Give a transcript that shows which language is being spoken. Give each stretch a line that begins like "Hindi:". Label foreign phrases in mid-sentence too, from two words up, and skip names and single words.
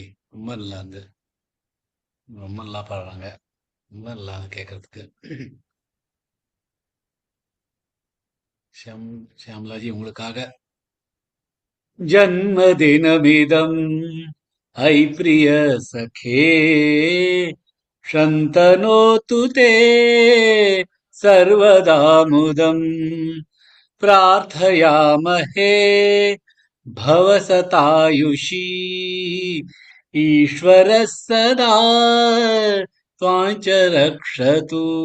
Tamil: ரொம்ப நல்லா இருந்து, ரொம்ப நல்லா பாடுறாங்க. ரொம்ப நல்லா கேட்கறதுக்கு.
Sanskrit: ஷியாமலாஜி உங்களுக்காக जन्मदिनमिदम् अयि प्रिय सखे शन्तनोतु ते सर्वदामुदम् प्रार्थयामहे भवसतायुषी ईश्वरः सदा त्वां च रक्षतु